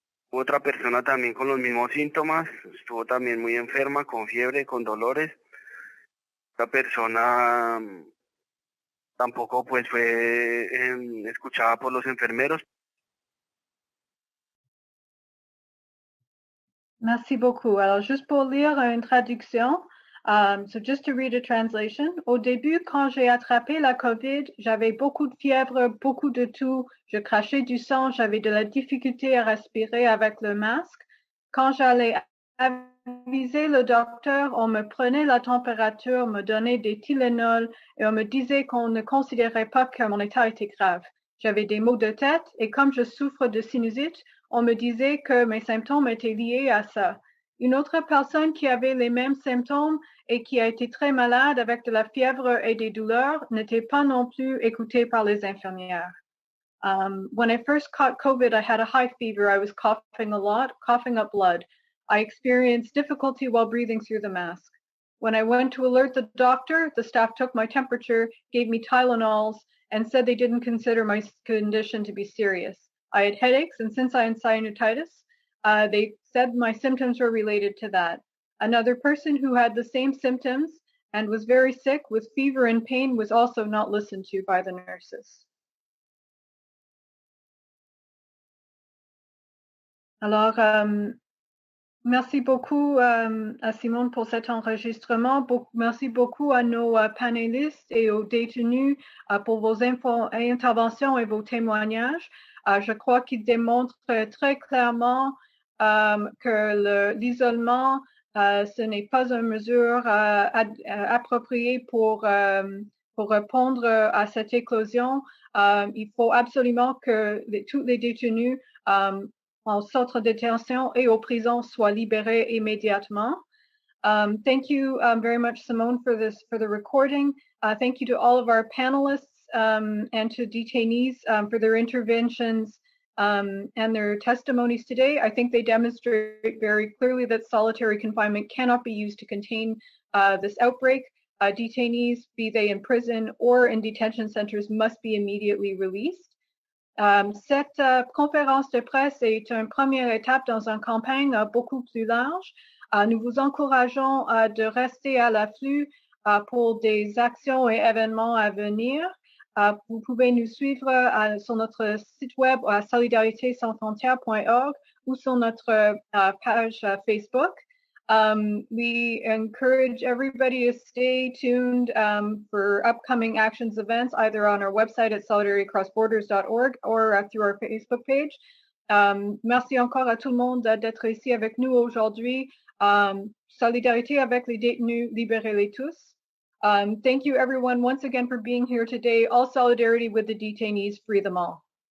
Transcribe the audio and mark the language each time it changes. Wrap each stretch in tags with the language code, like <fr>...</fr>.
<es>Otra persona también con los mismos síntomas, estuvo también muy enferma, con fiebre, con dolores. Esta persona tampoco pues fue escuchada por los enfermeros.</es> <fr>Merci beaucoup. Alors, juste pour lire une traduction,</fr> <en>so just to read a translation.</en> <fr>Au début, quand j'ai attrapé la COVID, j'avais beaucoup de fièvre, beaucoup de toux, je crachais du sang, j'avais de la difficulté à respirer avec le masque. Quand j'allais aviser le docteur, on me prenait la température, me donnait des Tylenol et on me disait qu'on ne considérait pas que mon état était grave. J'avais des maux de tête et comme je souffre de sinusite, on me disait que mes symptômes étaient liés à ça. Une autre personne qui avait les mêmes symptômes et qui a été très malade avec de la fièvre et des douleurs n'était pas non plus écoutée par les infirmières.</fr> <en>When I first caught COVID, I had a high fever. I was coughing a lot, coughing up blood. I experienced difficulty while breathing through the mask. When I went to alert the doctor, the staff took my temperature, gave me Tylenols, and said they didn't consider my condition to be serious. I had headaches, and since I had sinusitis, they said my symptoms were related to that. Another person who had the same symptoms and was very sick with fever and pain was also not listened to by the nurses.</en> <fr>Alors, merci beaucoup à Simone pour cet enregistrement. Merci beaucoup à nos panélistes et aux détenus pour vos interventions et vos témoignages. Je crois qu'ils démontrent très clairement que l'isolement, ce n'est pas une mesure appropriée pour répondre à cette éclosion. Il faut absolument que tous les détenus en centre de détention et aux prisons soient libérés immédiatement.</fr> <en>Thank you very much, Simone, for the recording. Thank you to all of our panelists and to detainees for their interventions and their testimonies today. I think they demonstrate very clearly that solitary confinement cannot be used to contain this outbreak. Detainees, be they in prison or in detention centers, must be immediately released.</en> <fr>Cette conférence de presse est une première étape dans une campagne beaucoup plus large. Nous vous encourageons de rester à l'afflux pour des actions et événements à venir. Vous pouvez nous suivre sur notre site web à Solidarité, sont, Frontières.org ou sur notre page Facebook.</fr> <en>We encourage everybody to stay tuned for upcoming actions events, either on our website at solidaritycrossborders.org or through our Facebook page.</en> <fr>Merci encore à tout le monde d'être ici avec nous aujourd'hui. Solidarité avec les détenus, libérez-les tous.</fr> <en>Thank you everyone once again for being here today. All solidarity with the detainees, free them all.</en>